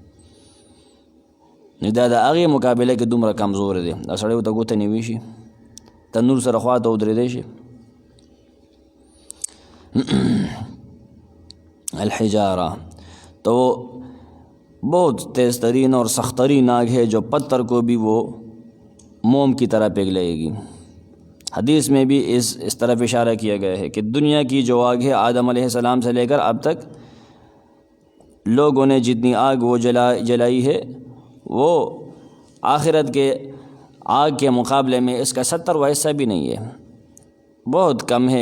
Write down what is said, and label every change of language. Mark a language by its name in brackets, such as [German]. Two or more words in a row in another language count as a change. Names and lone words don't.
[Pashto] نو دا د هغې مقابله کې دومره کمزور دی. دا سړی ورته ګوته نیوي شي تنور سره خوا ته ودرېدی شي. [Urdu] الحجارہ تو بہت تیز ترین اور سخت ترین آگ ہے جو پتھر کو بھی وہ موم کی طرح پگھلائے گی. حدیث میں بھی اس طرف اشارہ کیا گیا ہے کہ دنیا کی جو آگ ہے آدم [Arabic] علیہ السلام [Urdu] سے لے کر اب تک لوگوں نے جتنی آگ وہ جلائی ہے وہ آخرت کے آگ کے مقابلے میں اس کا 70واں حصہ بھی نہیں ہے، بہت کم ہے.